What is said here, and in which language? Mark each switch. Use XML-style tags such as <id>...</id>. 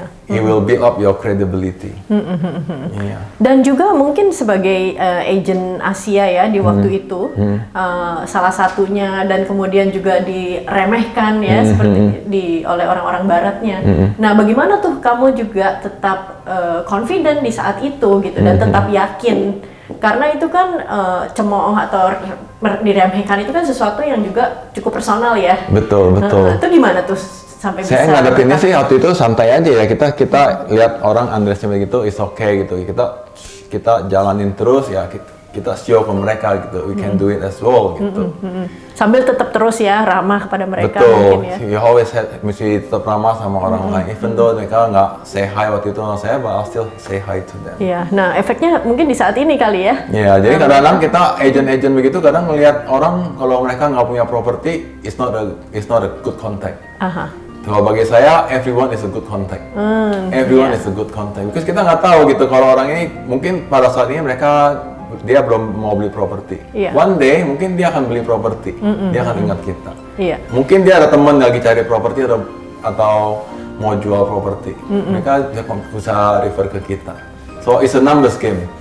<en>It will build up your credibility.</en> <id>Dan juga mungkin sebagai agent Asia ya di waktu itu, salah satunya dan kemudian juga diremehkan ya seperti oleh orang-orang Baratnya. Nah bagaimana tuh kamu juga tetap confident di saat itu gitu dan tetap yakin? Karena itu kan cemooh atau diremehkan itu kan sesuatu yang juga cukup personal ya. Betul. Itu gimana tuh sampai saya bisa? Saya ngadepinnya sih waktu itu santai aja ya. Kita lihat orang underestimate gitu,</id> <en>it's okay</en> <id>gitu. Kita jalanin terus ya.</id> <en>Kita show</en> <id>ke mereka gitu,</id> <en>we can do it as well gitu.</en> <id>Sambil tetap terus ya ramah kepada mereka. Betul, mungkin ya.</id> <en>you always</en> <id>mesti tetap ramah sama orang lain.</id> <en>Even though</en> <id>mereka nggak</id> <en>say hi</en> <id>waktu itu sama saya,</id> <en>but I'll still say hi to them.</en> <id>Iya, nah efeknya mungkin di saat ini kali ya. Iya, jadi kadang-kadang kita agent-agent begitu kadang melihat orang kalau mereka nggak punya properti,</id> <en>it's not a good contact.</en> <id>Kalau bagi saya,</id> <en>everyone is a good contact. Everyone is a good contact. Because</en> <id>kita nggak tahu gitu kalau orang ini mungkin pada saat ini dia belum mau beli properti.</id> <en>One day</en> <id>mungkin dia akan beli properti. Dia akan ingat kita. Mungkin dia ada teman lagi cari properti atau mau jual properti. Mereka bisa</id> <en>refer</en> <id>ke kita.</id> <en>So it's a numbers game.</en>